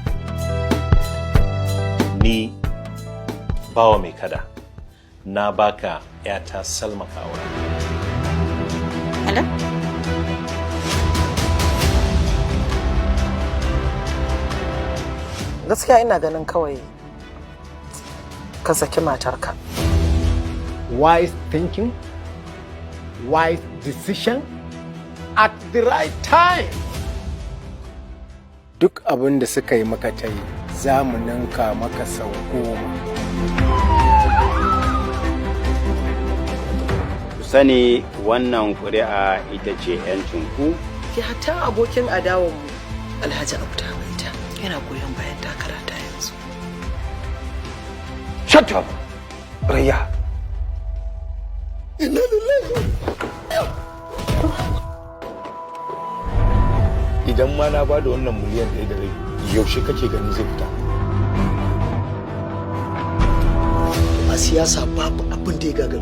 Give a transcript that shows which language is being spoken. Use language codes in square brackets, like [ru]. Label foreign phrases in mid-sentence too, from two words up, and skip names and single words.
[ha] Ni bawa mai kada na baka yata Salma kawara. Hello? Gaskiya ina ganin kawai ka saki matarka. [en] Wise thinking, wise decision at the right time. [ha] Duk abin da suka yi maka ta yi, za mu ninka maka sau 10. Ku sani wannan ƙuri'a ita ce 'yancinku. Ki hatta abokin adawanmu Alhaji Abda Maita yana goyon bayan takara ta yanzu. [en] Shut up, [ha] Raya. Idan ma na ba da wannan miliyan 1.5, yaushe kake ganin zai fita? A siyasa babu abin da ya gagaru.